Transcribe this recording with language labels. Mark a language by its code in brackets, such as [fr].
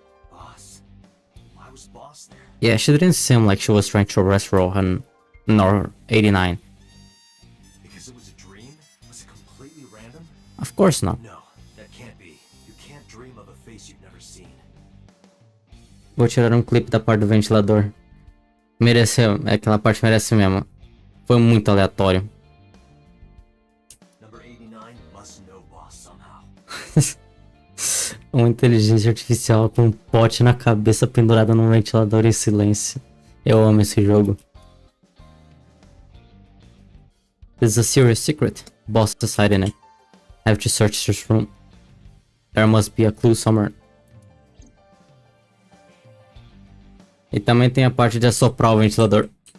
[en] Boss? Why was Boss there? Yeah, she didn't seem like she was trying to arrest Rohan nor 89. Because it was a dream? Was it completely random? Of course not. No, that can't be. You can't dream of a face you've never seen. [pt] Vou tirar um clipe da parte do ventilador. Mereceu, aquela parte merece mesmo. Foi muito aleatório. [en] Number 89 must know boss somehow. [pt] Uma inteligência artificial com um pote na cabeça pendurada num ventilador em silêncio. Eu amo esse jogo. [en] This is a serious secret. Boss is hiding it. I have to search this room. There must be a clue somewhere. [pt] E também tem a parte de assoprar o ventilador.